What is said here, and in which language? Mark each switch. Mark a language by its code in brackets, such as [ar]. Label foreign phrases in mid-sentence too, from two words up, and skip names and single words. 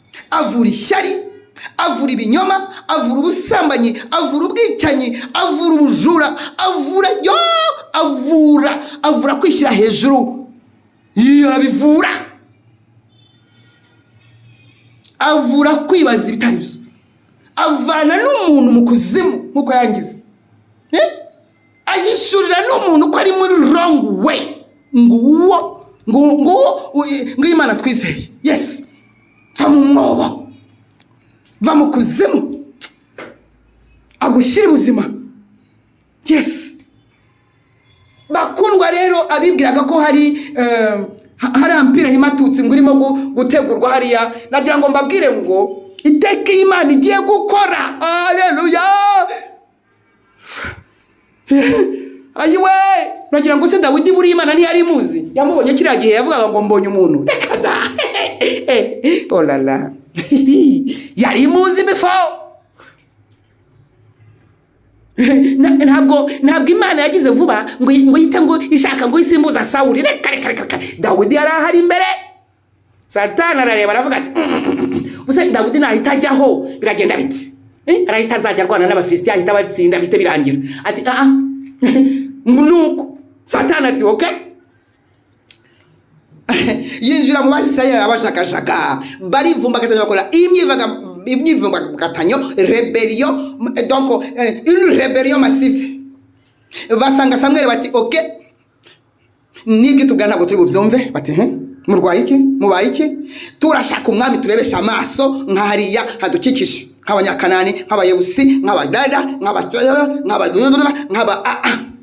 [rw] Avura ishyari, avura ibinyoma, avura ubusambanyi, avura ubwicanyi, avura ubujura, avura, yo, avura, avura kwishyira hejuru. Iyo arabivura. Avura kwibaza ibitari byo. Avana n'umuntu mu kuzimu, nk'uko yangize. Eh? Ahishurira n'umuntu ko ari muri [en] wrong way. [rw] Ngo uwo, ngo, ngo uwo, u-, ngo Imana twizeye. Yes. Va mu mwobo. Va mu kuzimu. Agushyire ubuzima. Yes. Bakundwa rero, abibwiraga ko hari, eh, ha-, hari ampire himatutsi ngo irimo gu-, gutegurwa hariya, nagira ngo mbabwire ngo iteka Imana igiye gukora. Haleluya. Ayiwe, nagira ngo se Dawidi buriya Imana ntiyari imuzi? Yamubonye kiriya gihe yavugaga ngo, "Mbonye umuntu." Reka da. [fr] Oh la la. [rw] Yari imuzi before. Na-, ntabwo, ntabwo Imana yagize vuba ngo, ngo yite ngo ishaka ngo isimbuza Sawuli. Reka, reka, reka, reka. Dawidi yari ahari imbere. Satani arareba aravuga ati, "Mm, mm, mm, mm, mm. Ubuse Dawidi nahita ajyaho, biragenda biti?" Eh? Arahita azajya arwana n'Abafilisitiya, ahita abatsinda, bihite birangira. Ati, "Ah, ah." Nuko Satani ati, "Okay." Yinjira mu Bayisiraheli arabajagajaga. Barivumbagatanya bakora imyivaga-, imyivumbagatanyo, [fr] rebellion, donc, eh, une rébellion massive. [rw] Basanga Samuel bati, "Okay. Nibyo tubwira ntabwo turi bubyumve." Bati, "He? Murwaye iki? Mubaye iki? Turashaka umwami turebesha amaso nka hariya hadukikije. Nk'Abanyakanani, nk'Abayebusi, nk'Abadada, nk'Aba-, nk'Aba-, nk'Aba-, ah, ah."